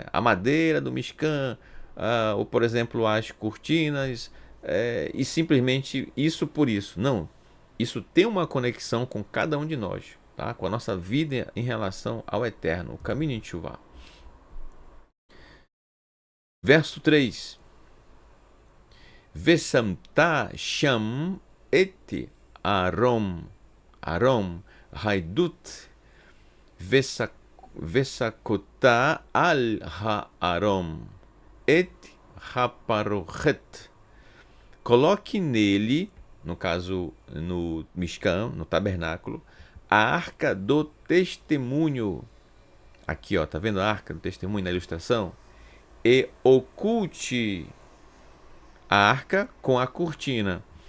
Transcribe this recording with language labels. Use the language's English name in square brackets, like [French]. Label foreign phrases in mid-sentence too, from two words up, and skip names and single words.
[Portuguese] A madeira do Mishkan, ou, por exemplo, as cortinas, e simplesmente isso por isso. Não, isso tem uma conexão com cada um de nós, tá? Com a nossa vida em relação ao Eterno, o caminho em Teshuvá. Verso 3. [Hebrew] ושמת שם את ארון העדות וסכת על הארן את הפרכת. [Portuguese] Coloque nele, no caso no Mishkan, no tabernáculo, a arca do testemunho. Aqui, ó, tá vendo a arca do testemunho na ilustração? E oculte a arca com a cortina.